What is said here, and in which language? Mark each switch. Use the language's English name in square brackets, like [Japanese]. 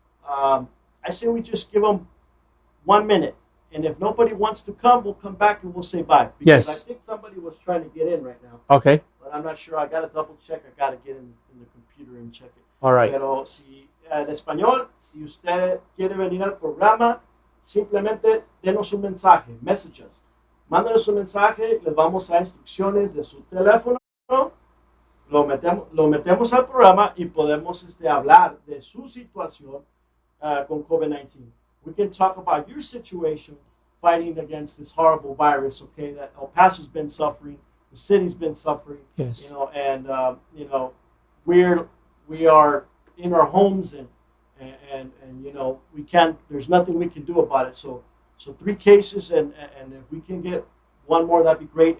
[English] I say we just give them 1 minute, and if nobody wants to come, we'll come back and we'll say bye. Because Yes. I think somebody was trying to get in right now, Okay. but I'm not sure. I got to double check. I got to get in the computer and check it. All right. [Spanish] Pero si en español, si usted quiere venir al programa, simplemente denos un mensaje, messages. Mándenos un mensaje, les vamos a dar instrucciones de su teléfono, lo metemos al programa y podemos hablar de su situación con COVID-19. [English] We can talk about your situation fighting against this horrible virus, okay, that El Paso's been suffering, the city's been suffering, Yes. and we are in our homes and we can't. There's nothing we can do about it. So 3 cases, and if we can get 1 more, that'd be great.